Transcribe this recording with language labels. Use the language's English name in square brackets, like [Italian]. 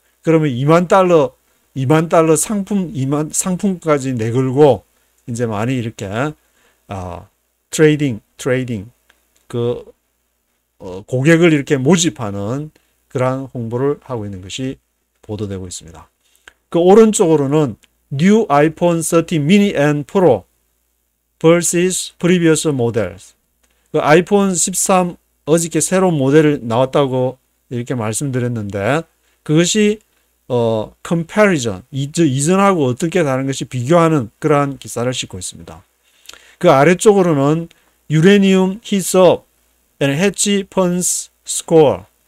[Korean] 그러면 2만 달러 상품까지 내걸고 이제 많이 이렇게 트레이딩 고객을 이렇게 모집하는 그러한 홍보를 하고 있는 것이 보도되고 있습니다. 그 오른쪽으로는 [English] New iPhone 13 mini and Pro versus previous models. [Korean] 그 아이폰 13 어저께 새로운 모델이 나왔다고 이렇게 말씀드렸는데, 그것이 comparison, 이전하고 어떻게 다른 것이 비교하는 그러한 기사를 싣고 있습니다. 그 아래쪽으로는 유레니움 [English] heats up and hedge funds score.